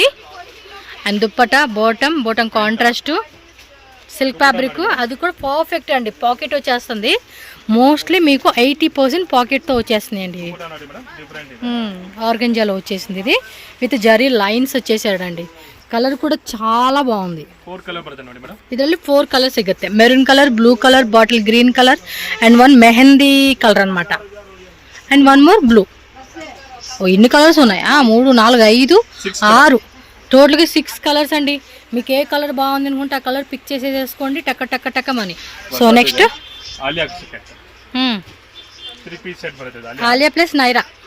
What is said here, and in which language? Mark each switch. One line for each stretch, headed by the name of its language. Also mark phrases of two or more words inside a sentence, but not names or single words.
Telugu: అండ్
English: dupatta bottom contrast silk fabric,
Telugu: అది కూడా పర్ఫెక్ట్ అండి. పాకెట్ వచ్చేస్తుంది, మోస్ట్లీ మీకు 80% పాకెట్తో వచ్చేస్తుంది అండి. ఆర్గంజాలో వచ్చేసింది ఇది,
English: with zari lines
Telugu: వచ్చేసాడండి. కలర్ కూడా చాలా బాగుంది.
Kannada: ಇದರಲ್ಲಿ 4 ಕಲರ್ ಸಿಗುತ್ತೆ.
English: maroon colour, blue colour, bottle green colour and 1 mehandi colour
Telugu: అనమాట.
English: and 1 more blue.
Telugu: ఇన్ని కలర్స్ ఉన్నాయా? 3 4 5 6 టోటల్గా 6 కలర్స్ అండి. మీకు ఏ కలర్ బాగుంది అనుకుంటే ఆ కలర్ పిక్ చేసేసుకోండి, టక్క మని.
English: so next
Telugu: ఆలియా ప్లస్ నైరా.